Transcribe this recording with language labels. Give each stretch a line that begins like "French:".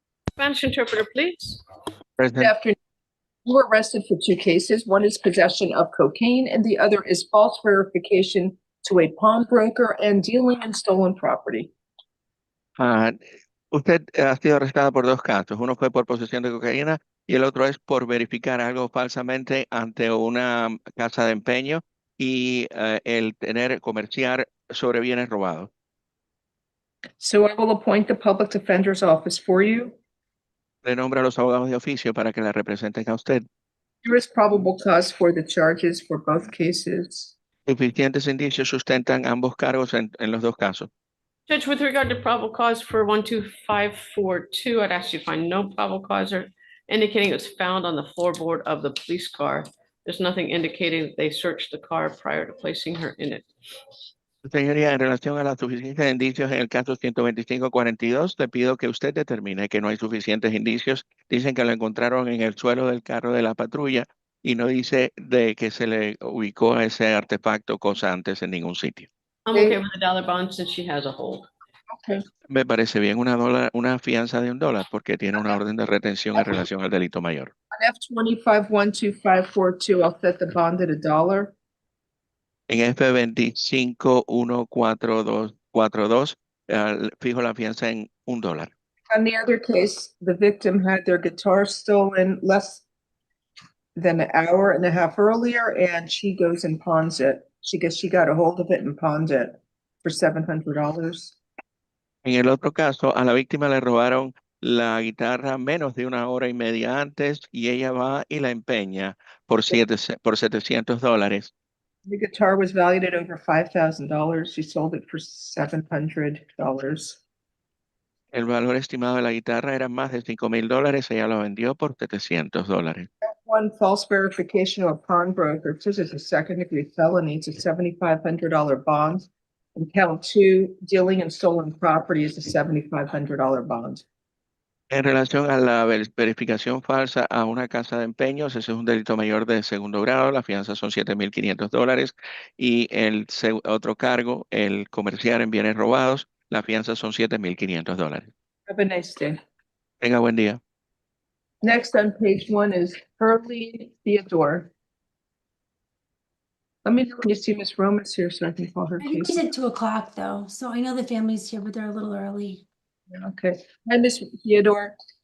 English: Spanish interpreter, please. Good Present. afternoon. You were arrested for two cases. One is possession of cocaine and the other is false verification to a pawnbroker and dealing in stolen property.
Spanish: Ah, usted ha sido arrestada por dos casos. Uno fue por posesión de cocaína y el otro es por verificar algo falsamente ante una casa de empeño y el comerciar sobre bienes robados.
English: So I will appoint the public defender's office for you.
Spanish: Le nombra a los abogados de oficio para que la representen a usted.
English: There is probable cause for the charges for both cases.
Spanish: Suficientes indicios sustentan ambos cargos en los dos casos.
English: Judge, with regard to probable cause for 12542, I'd ask you to find no probable cause or indicating it was found on the floorboard of the police car. There's nothing indicating that they searched the car prior to placing her in it.
Spanish: Señoría, en relación a la suficiencia de indicios en el caso 12542, le pido que usted determine que no hay suficientes indicios. Dicen que lo encontraron en el suelo del carro de la patrulla y no dice de que se le ubicó ese artefacto cosa antes en ningún sitio.
English: I'm okay with the dollar bond since she has a hold. Okay.
Spanish: Me parece bien una fianza de $1 porque tiene una orden de retención en relación al delito mayor.
English: On F25-12542, I'll set the bond at $1.
Spanish: En F25-14242, fijo la fianza en $1.
English: On the other case, the victim had their guitar stolen less than an hour and a half earlier, and she goes and pawns it. She got a hold of it and pawned it for $700.
Spanish: En el otro caso, a la víctima le robaron la guitarra menos de una hora y media antes y ella va y la empeña por $700.
English: The guitar was valued at over $5,000. She sold it for $700.
Spanish: El valor estimado de la guitarra era más de $5,000. Ella lo vendió por $700.
English: One, false verification of a pawnbroker. This is a second-degree felony. It's a $7,500 bond. And count two, dealing in stolen property is a $7,500 bond.
Spanish: En relación a la verificación falsa a una casa de empeños, ese es un delito mayor de segundo grado. La fianza son $7,500 y el otro cargo, el comerciar en bienes robados, la fianza son $7,500.
English: Have a nice day.
Spanish: Tenga buen día.
English: Next on page one is Hurley Theodore. Let me know when you see Miss Romas here so I can call her I think case. it's at 2 o'clock though, so I know the family's here, but they're a little early. Okay. Hi, Miss Theodore.